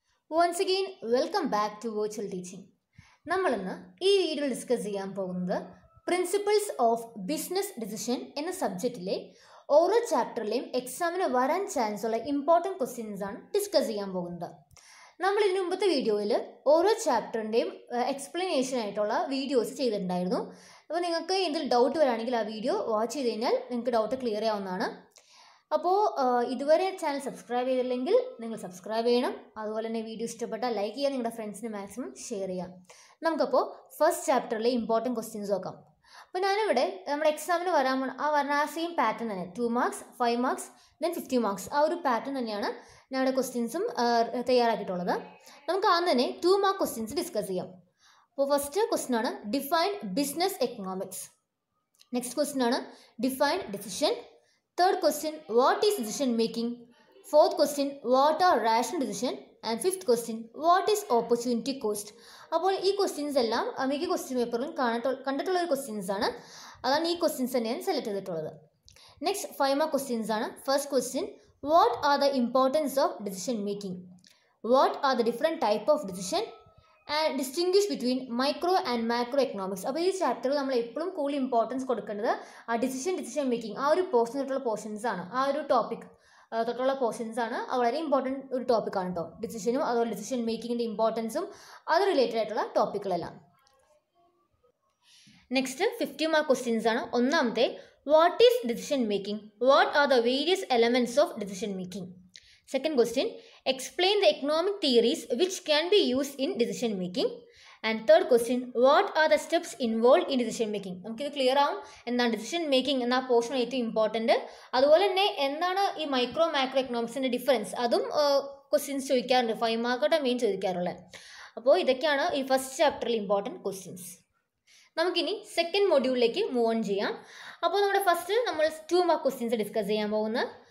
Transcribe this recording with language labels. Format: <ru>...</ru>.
<en>once again, welcome back to Virtual Teaching.</en> <ml>നമ്മളിന്ന് ഈ വീഡിയോയിൽ ഡിസ്കസ് ചെയ്യാൻ പോകുന്നത് പ്രിൻസിപ്പിൾസ് ഓഫ് ബിസിനസ് ഡിസിഷൻ എന്ന സബ്ജക്റ്റിലെ ഓരോ ചാപ്റ്ററിലെയും എക്സാമിന് വരാൻ ചാൻസ് ഉള്ള ഇമ്പോർട്ടൻറ്റ് ക്വസ്റ്റ്യൻസ് ആണ് ഡിസ്കസ് ചെയ്യാൻ പോകുന്നത്. നമ്മൾ ഇതിനു മുമ്പത്തെ വീഡിയോയിൽ ഓരോ ചാപ്റ്ററിൻ്റെയും എക്സ്പ്ലനേഷൻ ആയിട്ടുള്ള വീഡിയോസ് ചെയ്തിട്ടുണ്ടായിരുന്നു. അപ്പോൾ നിങ്ങൾക്ക് എന്തെങ്കിലും ഡൗട്ട് വരാണെങ്കിൽ ആ വീഡിയോ വാച്ച് ചെയ്ത് കഴിഞ്ഞാൽ നിങ്ങൾക്ക് ഡൗട്ട് ക്ലിയർ ചെയ്യാവുന്നതാണ്. അപ്പോൾ ഇതുവരെ ചാനൽ സബ്സ്ക്രൈബ് ചെയ്തില്ലെങ്കിൽ നിങ്ങൾ സബ്സ്ക്രൈബ് ചെയ്യണം. അതുപോലെ തന്നെ വീഡിയോ ഇഷ്ടപ്പെട്ടാൽ ലൈക്ക് ചെയ്യുക, നിങ്ങളുടെ ഫ്രണ്ട്സിന് മാക്സിമം ഷെയർ ചെയ്യാം. നമുക്കപ്പോൾ ഫസ്റ്റ് ചാപ്റ്ററിലെ ഇമ്പോർട്ടൻറ്റ് ക്വസ്റ്റ്യൻസ് നോക്കാം. അപ്പോൾ ഞാനിവിടെ നമ്മുടെ എക്സാമിന് വരുന്ന ആ സെയിം പാറ്റേൺ തന്നെ 2 മാർക്സ് 5 മാർക്സ് ദെൻ 50 മാർക്സ് ആ ഒരു പാറ്റേൺ തന്നെയാണ് ഞങ്ങളുടെ ക്വസ്റ്റ്യൻസും തയ്യാറാക്കിയിട്ടുള്ളത്. നമുക്ക് ആദ്യം തന്നെ 2 മാർക്ക് ക്വസ്റ്റ്യൻസ് ഡിസ്കസ് ചെയ്യാം. അപ്പോൾ ഫസ്റ്റ് ക്വസ്റ്റ്യൻ ആണ്</ml> <en>Define business economics.</en> <ml>Next question ആണ്</ml> <en>Define decision. Third question, what is decision making? Fourth question, what are rational decision? And fifth question, what is opportunity cost?</en> <ml>അപ്പോൾ ഈ questions എല്ലാം മിക്ക question പേപ്പറിലും കണ്ടിട്ടുള്ള ഒരു ക്വസ്റ്റ്യൻസ് ആണ്. അതാണ് ഈ ക്വസ്റ്റ്യൻസ് തന്നെയാണ് സെലക്ട് ചെയ്തിട്ടുള്ളത്. നെക്സ്റ്റ് 5 മാർക്ക് ക്വസ്റ്റ്യൻസ് ആണ്.</ml> <en>First question, what are the importance of decision making? What are the different type of decision and distinguish between micro and macro economics.</en> <ml>അപ്പോൾ ഈ ചാപ്റ്ററിൽ നമ്മൾ എപ്പോഴും കൂടുതൽ ഇമ്പോർട്ടൻസ് കൊടുക്കേണ്ടത് ആ ഡിസിഷൻ മേക്കിംഗ് ആ ഒരു പോർഷനിലുള്ള പോർഷൻസ് ആണ്. ആ ഒരു ടോപ്പിക് തൊട്ടുള്ള പോർഷൻസ് ആണ്. വളരെ ഇമ്പോർട്ടൻറ്റ് ഒരു ടോപ്പിക്കാണ് കേട്ടോ. ഡിസിഷനും അതുപോലെ ഡിസിഷൻ മേക്കിങ്ങിൻ്റെ ഇമ്പോർട്ടൻസും അത് റിലേറ്റഡ് ആയിട്ടുള്ള ടോപ്പിക്കുകളെല്ലാം. നെക്സ്റ്റ് 50 മാർക്ക് ക്വസ്റ്റ്യൻസ് ആണ്. ഒന്നാമത്തെ,</ml> <en>What is decision making? What are the various elements of decision making? Second question, explain the economic theories which can be used in decision making. And third question, what are the steps involved in decision making?</en> <ml>നമുക്കിത് clear ആവും എന്താണ് decision making എന്ന portion ഏറ്റവും important. അതുപോലെ തന്നെ എന്താണ് ഈ micro macro എക്കണോമിക്സിൻ്റെ difference, അതും ക്വസ്റ്റ്യൻസ് ചോദിക്കാറുണ്ട്. 5 മാർക്കോടെ മെയിൻ ചോദിക്കാറുള്ളത്. അപ്പോൾ ഇതൊക്കെയാണ് ഈ ഫസ്റ്റ് ചാപ്റ്ററിൽ ഇമ്പോർട്ടൻറ്റ് ക്വസ്റ്റ്യൻസ്. നമുക്കിനി സെക്കൻഡ് മൊഡ്യൂളിലേക്ക് മൂവ് ഓൺ ചെയ്യാം. അപ്പോൾ നമ്മുടെ ഫസ്റ്റ് നമ്മൾ 2 മാർക്ക് ക്വസ്റ്റ്യൻസ് ഡിസ്കസ് ചെയ്യാൻ പോകുന്നത്.</ml>